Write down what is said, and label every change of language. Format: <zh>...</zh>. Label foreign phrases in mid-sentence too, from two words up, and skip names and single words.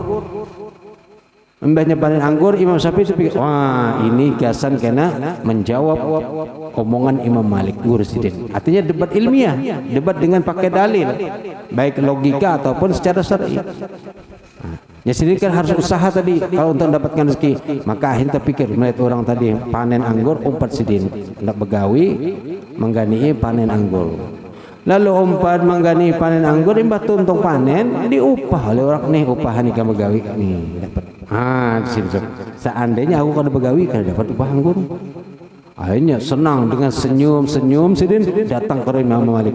<bjn>Mbahnya panen anggur, Imam Syafi'i pikir, wah ini gasan kena menjawab omongan Imam Malik, guru sidin.</bjn> <id>Artinya debat ilmiah, debat dengan pakai dalil, baik logika ataupun secara syar'i. Ya sini kan harus usaha tadi kalau untuk mendapatkan rezeki. Maka akhirnya terpikir melihat orang tadi panen anggur,</id> <bjn>umpat sidin, hendak begawi menggani panen anggur. Lalu umpat menggani panen anggur, imbah tuntung panen diupah oleh orang nih, upahan ikan begawi nih dapat. Di sini seandainya aku kada begawi kada dapat upah anggur.</bjn> <id>Akhirnya senang dengan senyum-senyum sidin datang ke Imam Malik.</id>